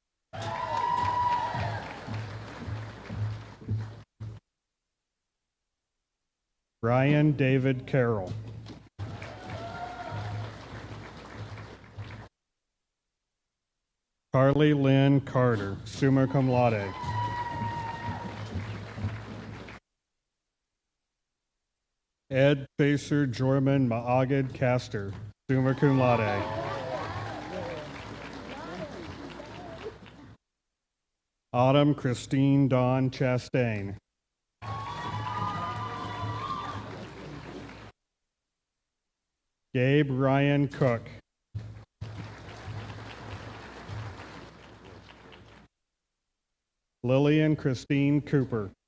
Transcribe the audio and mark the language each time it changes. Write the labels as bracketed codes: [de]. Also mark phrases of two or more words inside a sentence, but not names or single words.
[en] Ryan David Carroll. Carly Lynn Carter, [la] summa cum laude. [en] Ed Chaser Jorman Maagid Caster, [la] summa cum laude. [en] Autumn Christine Dawn Chastain. Gabe Ryan Cook. Lillian Christine Cooper.